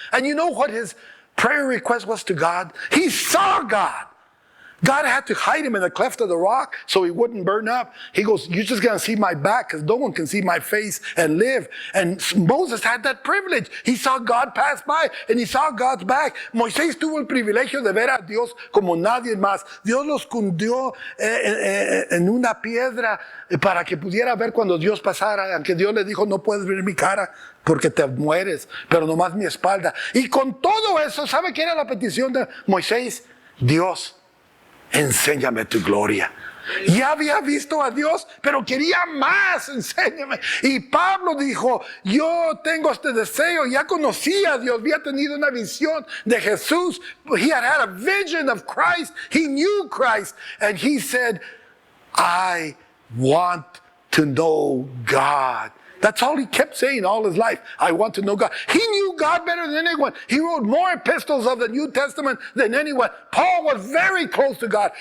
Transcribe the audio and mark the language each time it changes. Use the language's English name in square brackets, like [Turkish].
[English] And you know what his prayer request was to God? He saw God. God had to hide him in the cleft of the rock so he wouldn't burn up. He goes, "You're just going to see my back because no one can see my face and live." And Moses had that privilege. He saw God pass by and he saw God's back. [Spanish] Moisés tuvo el privilegio de ver a Dios como nadie más. Dios lo escondió en una piedra para que pudiera ver cuando Dios pasara. Aunque Dios le dijo, "No puedes ver mi cara porque te mueres, pero nomás mi espalda." Y con todo eso, ¿sabe qué era la petición de Moisés? "Dios, enséñame tu gloria." Ya había visto a Dios, pero quería más, enséñame. Y Pablo dijo, yo tengo este deseo, ya conocía a Dios, había tenido una visión de Jesús. [English] He had a vision of Christ, he knew Christ, and he said, "I want to know God That's all he kept saying all his life. I want to know God. He knew God better than anyone. He wrote more epistles of the New Testament than anyone. Paul was very close to God.